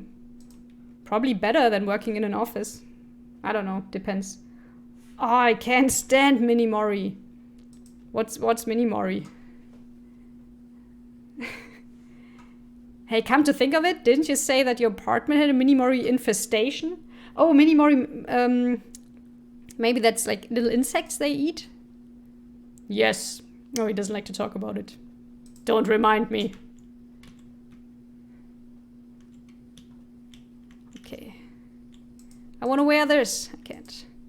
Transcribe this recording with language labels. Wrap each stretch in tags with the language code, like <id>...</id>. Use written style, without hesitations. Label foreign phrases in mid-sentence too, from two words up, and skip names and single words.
<en>Probably better than working in an office. I don't know, depends. Oh, I can't stand mini Mori. What's mini Mori? Hey, come to think of it, didn't you say that your apartment had a mini Mori infestation? Oh, mini Mori, maybe that's like little insects they eat? Yes. Oh, he doesn't like to talk about it. Don't remind me. Okay. I want to wear this. I can't.</en>